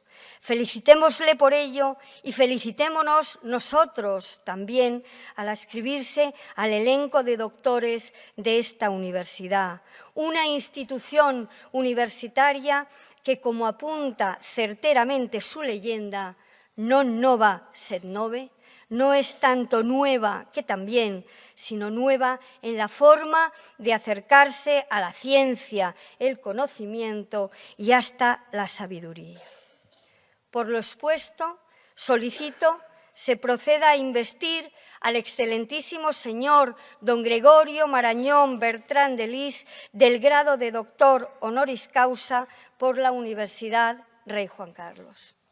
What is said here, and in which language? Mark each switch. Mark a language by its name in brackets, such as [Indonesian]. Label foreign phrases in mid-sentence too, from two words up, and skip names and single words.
[Spanish] Felicitémosle por ello y felicitémonos nosotros también al adscribirse al elenco de doctores de esta universidad, una institución universitaria que, como apunta certeramente su leyenda, [Latin] non nova sed nove, [Spanish] no es tanto nueva, que también, sino nueva en la forma de acercarse a la ciencia, el conocimiento y hasta la sabiduría. Por lo expuesto, solicito se proceda a investir al excelentísimo señor don Gregorio Marañón Bertrán de Lis del grado de doctor [Latin] honoris causa [Spanish] por la Universidad Rey Juan Carlos.